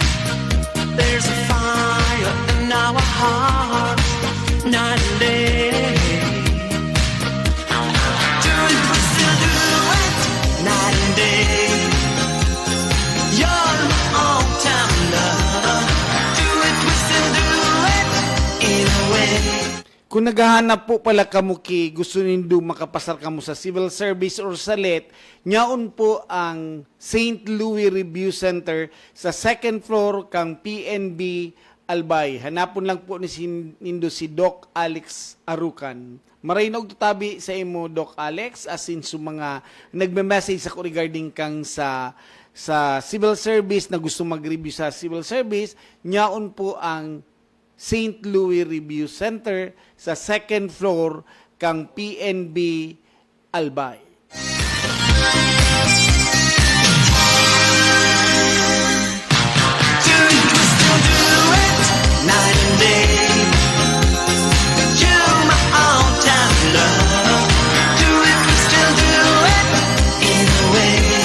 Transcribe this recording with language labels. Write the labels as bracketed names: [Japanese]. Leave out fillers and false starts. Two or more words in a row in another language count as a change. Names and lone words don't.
[English] There's a fire in our hearts, night and day. Do it, we still do it, night and day. You're my all-time lover. Do it, we still do it, in a way. [Bikol] Kung naghahanap po pala kamuki, gusto nindo makapasar kamo sa [English] civil service [Bikol] or sa LET, nyaon po ang St. Louis Review Center sa [English] second floor [Bikol] kang PNB Albay. Hanapon lang po nindo si Doc Alex Arucan. Maray na og tutabi sa imo, Doc Alex, [English] as in [Bikol] sa mga nagme-message ako regarding kang sa [English] civil service [Bikol] na gusto mag-review sa [English] civil service, [Bikol] nyaon po ang St. Louis Review Center sa [English] second floor [Bikol] kang PNB Albay. [English] Do it, we still do it, night and day. You're my all-time love. Do it, we still do it, in a way.